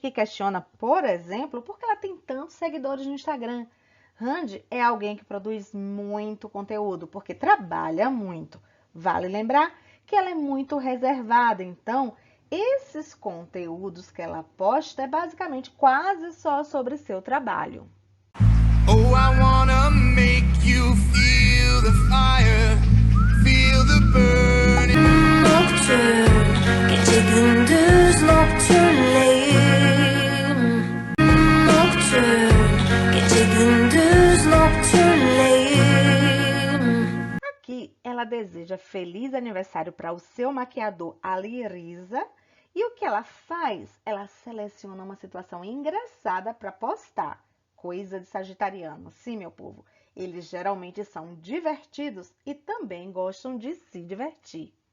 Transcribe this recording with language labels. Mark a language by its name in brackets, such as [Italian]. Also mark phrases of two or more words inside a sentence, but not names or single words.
[Portuguese] que questiona, por exemplo, por que ela tem tantos seguidores no Instagram. Hande é alguém que produz muito conteúdo, porque trabalha muito. Vale lembrar que ela é muito reservada, então esses conteúdos que ela posta é basicamente quase só sobre seu trabalho. [English] Oh, I wanna make you feel the fire, feel the burning. [Turkish] Nocturne, gece gündüz nocturneleyim. Nocturne, gece gündüz nocturneleyim. [Portuguese] Aqui ela deseja feliz aniversário para o seu maquiador Ali Riza. E o que ela faz? Ela seleciona uma situação engraçada para postar. Coisa de sagitariano. Sim, meu povo, eles geralmente são divertidos e também gostam de se divertir.